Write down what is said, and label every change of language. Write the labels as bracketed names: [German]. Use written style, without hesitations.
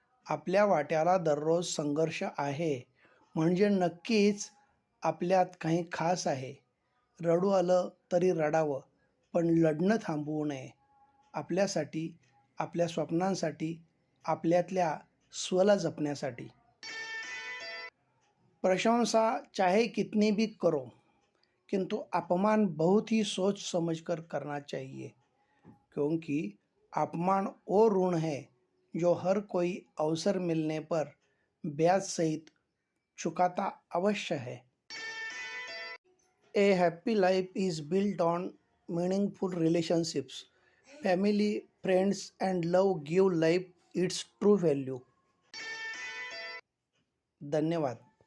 [Marathi] आपल्या वाट्याला दररोज संघर्ष आहे, म्हणजे नक्कीच आपल्यात काही खास आहे. रडू आलं तरी रडावं, पण लढणं थांबवू नये. आपल्यासाठी, आपल्या स्वप्नांसाठी, आपल्यातल्या स्वला जपण्यासाठी. [Hindi] प्रशंसा चाहे कितनी भी करो, किंतु अपमान बहुत ही सोच समझ कर करना चाहिए. क्योंकि अपमान वो ऋण है जो हर कोई अवसर मिलने पर ब्याज सहित चुकाता अवश्य है. [English] A happy life is built on meaningful relationships. Family, friends, and love give life its true value. धन्यवाद.